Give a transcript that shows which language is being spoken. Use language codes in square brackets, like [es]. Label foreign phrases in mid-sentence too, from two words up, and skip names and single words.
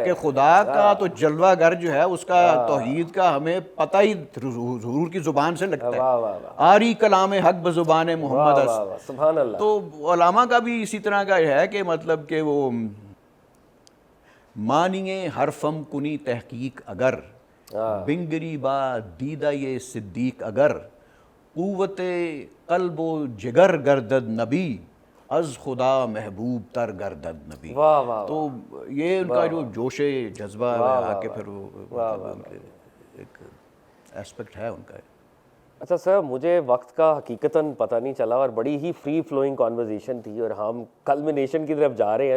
[ur] کہ خدا کا تو جلوہ گر جو ہے اس کا توحید کا ہمیں پتہ ہی حضور کی زبان سے لگتا ہے. واہ واہ واہ [fa] آری کلام حق بزبان محمد [ur] واہ است. واہ واہ سبحان اللہ. تو علامہ کا بھی اسی طرح کا ہے کہ مطلب کہ وہ [fa] مانیے حرفم کنی تحقیق اگر، بنگری با دیدہ یہ صدیق اگر، قوت قلب و جگر گردد نبی، از خدا محبوب تر گردد نبی. [ur] واہ واہ تو یہ ان کا جو جوش جذبہ آ کے پھر وہ ایک اسپیکٹ ہے ان کا. اچھا سر، مجھے وقت کا حقیقتاً پتہ نہیں چلا اور بڑی ہی [en] free flowing conversation [ur] تھی اور ہم کلمنیشن کی طرف جا رہے ہیں.